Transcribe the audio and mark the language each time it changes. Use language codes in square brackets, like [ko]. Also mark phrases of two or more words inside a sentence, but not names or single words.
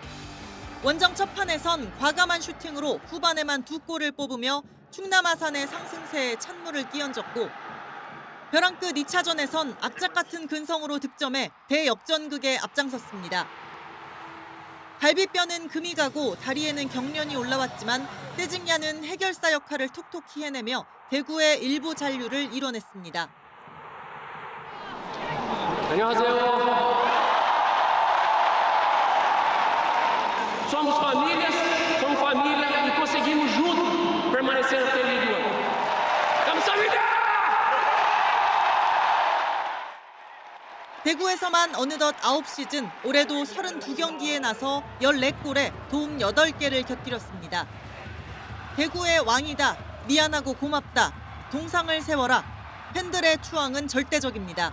[ko] 원정 첫 판에선 과감한 슈팅으로 후반에만 2골을 뽑으며 충남 아산의 상승세에 찬물을 끼얹었고 벼랑 끝 2차전에선 악착 같은 근성으로 득점해 대역전극에 앞장섰습니다. 갈비뼈는 금이 가고 다리에는 경련이 올라왔지만 세징야는 해결사 역할을 톡톡히 해내며 대구의 일부 잔류를 이뤄냈습니다. 안녕하세요. [pt] Somos famílias, somos família e conseguimos juntos permanecer até Liga 1. [ko] 감사합니다. 대구에서만 어느덧 9시즌, 올해도 32경기에 나서 14골에 도움 8개를 곁들였습니다. 대구의 왕이다, 미안하고 고맙다, 동상을 세워라, 팬들의 추앙은 절대적입니다.